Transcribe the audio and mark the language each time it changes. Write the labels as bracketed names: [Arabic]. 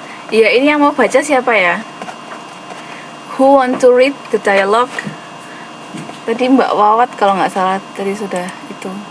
[Indonesian] Iya, ini yang mau baca siapa ya? [English] Who want to read the dialogue? [Indonesian] Tadi Mbak Wawat kalau nggak salah tadi sudah itu.